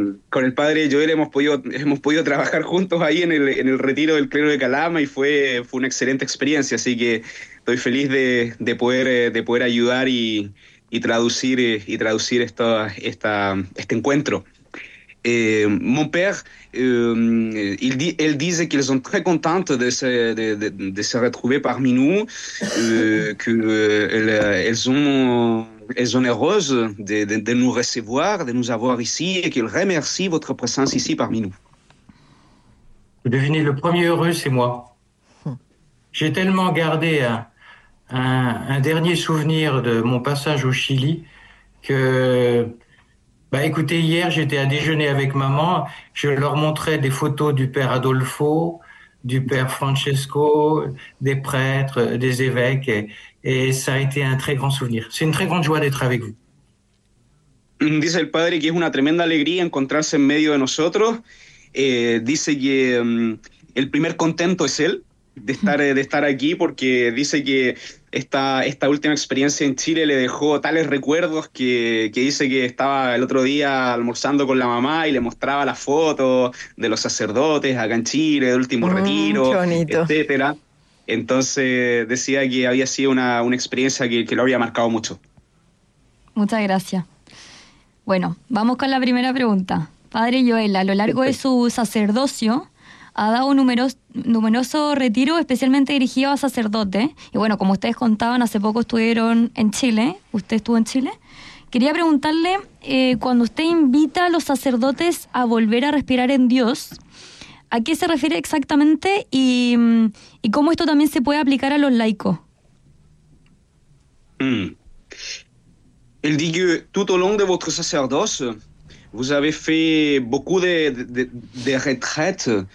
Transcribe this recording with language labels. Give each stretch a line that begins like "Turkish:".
Spanish: Con el padre Joël hemos podido trabajar juntos ahí en el retiro del clero de Calama y fue una excelente experiencia, así que estoy feliz de poder ayudar y traducir este encuentro.
French: Mon père, elle disait qu'ils sont très contentes de se retrouver parmi nous, qu'elles sont heureuses de nous recevoir, de nous avoir ici, et qu'elles remercient votre présence ici parmi nous. Vous devinez, le premier heureux, c'est moi. J'ai tellement gardé un dernier souvenir de mon passage au Chili que... Bah écoutez, hier, j'étais à déjeuner avec maman. Je leur montrais des photos du père Adolfo, du père Francesco, des prêtres, des évêques. Et ça a été un très grand souvenir. C'est une très grande joie d'être avec vous.
Spanish: Dice el padre que es una tremenda alegría encontrarse en medio de nosotros. Dice que el primer contento es él. De estar aquí, porque dice que esta última experiencia en Chile le dejó tales recuerdos que dice que estaba el otro día almorzando con la mamá y le mostraba las fotos de los sacerdotes acá en Chile, del último retiro, etcétera. Entonces decía que había sido una experiencia que lo había marcado mucho. Muchas gracias. Bueno, vamos con la primera pregunta. Padre Joël, a lo largo de su sacerdocio... ha dado numeroso retiro, especialmente dirigido a sacerdotes. Y bueno, como ustedes contaban, hace poco estuvieron en Chile. ¿Usted estuvo en Chile? Quería preguntarle, cuando usted invita a los sacerdotes a volver a respirar en Dios, ¿a qué se refiere exactamente y cómo esto también se puede aplicar a los laicos? Él dice,
French: tout au long de votre sacerdoce, vous avez fait beaucoup de retraites.